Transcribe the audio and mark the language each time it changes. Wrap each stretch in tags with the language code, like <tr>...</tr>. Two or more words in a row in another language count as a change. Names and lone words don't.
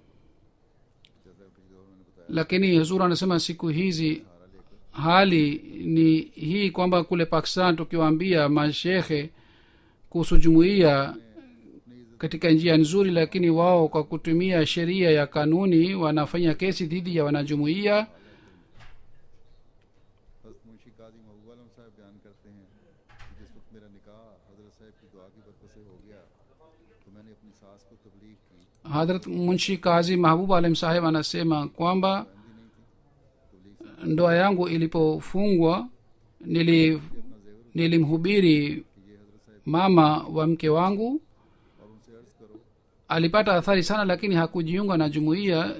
<sw>Lakini huzur anasema siku hizi hali ni hii kwamba kule Pakistan tukiwaambia mashekhe kuhusu jumuiya katika njia nzuri, lakini wao kwa kutumia sheria ya kanuni wanafanya kesi dhidi ya wanajumuiya.</sw> <hi>हज़रत मुंशी काजी महबूब आलम साहब बयान करते हैं कि जिस वक्त मेरा निकाह हज़रत साहब की दुआ की बरकत से हो गया तो मैंने अपनी सास को तबलीग की।</hi> <sw>Hadrat munshi kazi mahbub alim saheb anasema kwamba ndoa yangu ilipofungwa nilimhubiri mama wa mke wangu. Alipata athari sana, lakini hakujiunga na jumuiya.</sw>